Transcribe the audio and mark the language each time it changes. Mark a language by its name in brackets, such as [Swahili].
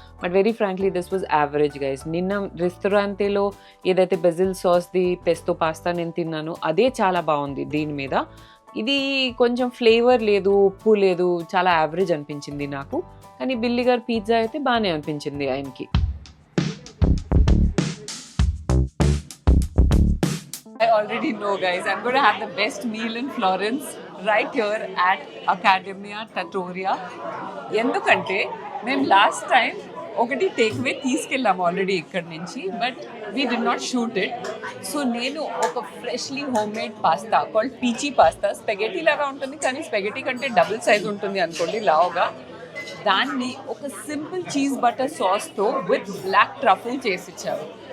[English] But very frankly this was average guys. [Telugu] నిన్న రెస్టారెంట్లో ఏదైతే బెజిల్ సాస్ది పెస్తో పాస్తా నేను తిన్నాను అదే చాలా బాగుంది. దీని మీద ఇది కొంచెం ఫ్లేవర్ లేదు, ఉప్పు లేదు, చాలా యావరేజ్ అనిపించింది నాకు. కానీ బిల్లి గారు పిజ్జా అయితే బాగానే అనిపించింది ఆయనకి. [English] I already know guys, I'm going to have the best meal in Florence right here at Accademia Trattoria. [Telugu] ఎందుకంటే మేము లాస్ట్ టైం ఒకటి టేక్ అవే తీసుకెళ్ళాము ఆల్రెడీ ఇక్కడ నుంచి, [English] But we did not shoot it. [Telugu] So నేను ఒక freshly home made pasta called peachy pasta, spaghetti లాగా ఉంటుంది కానీ స్పెగెటీ కంటే డబుల్ సైజ్ ఉంటుంది అనుకోండి లావుగా. దాన్ని ఒక simple cheese butter సాస్తో with black truffle చేసి ఇచ్చారు.